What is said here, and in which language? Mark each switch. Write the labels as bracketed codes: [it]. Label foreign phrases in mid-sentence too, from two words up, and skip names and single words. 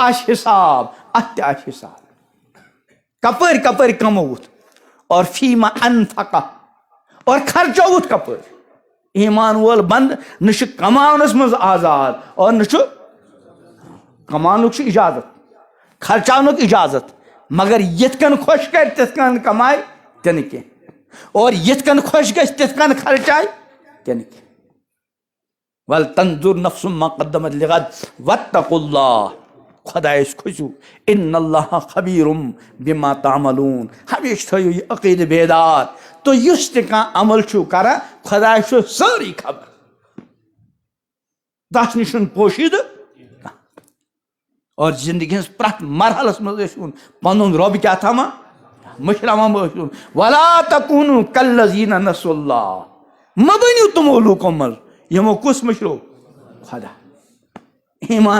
[ks] آسہِ حساب اتھ تہِ آسہِ حساب کپٲرۍ کپٲرۍ کمووُتھ اور [ar] فی ما انفقہ [ks] اور خرچووُتھ کپٲرۍ ایمان وول بنٛد نہ چھُ کماونس منٛز آزاد اور نہ چھُ کماونُک چھُ اجازت خرچاونُک اجازت مگر یِتھ کٔنۍ خۄش کرِ تِتھ کٔنۍ کمایہِ تہِ نہٕ کینٛہہ اور یِتھ کٔنۍ خۄش گژھِ تِتھ کٔنۍ خرچایہِ تہِ نہٕ کینٛہہ [ar] ول تنظر نفس ما قدمت لغد واتقوا اللہ [ks] خۄدایس کھوٗژِو [ar] ان اللہ خبیرم بما تعملون [ks] ہمیشہ تھٲیِو یہِ عقیدٕ بیدار تُہۍ یُس تہِ کانٛہہ عمل چھُو کران خۄداے چھُ سٲرٕے خبر تتھ نِش چھُنہٕ پوشیدٕ اور زندگی ہٕنٛز پرٛٮ۪تھ مرحلس منٛز ٲسۍوُن پنُن رۄب کیٛاہ تھاوان مٔشراوان ٲسۍوُن [ar] ولا تکوٗنوا کالذین نسوا اللہ [ks] مہ بٔنِو تِمو لوٗکو منٛز یِمو کُس مٔشرو خۄدا ایمان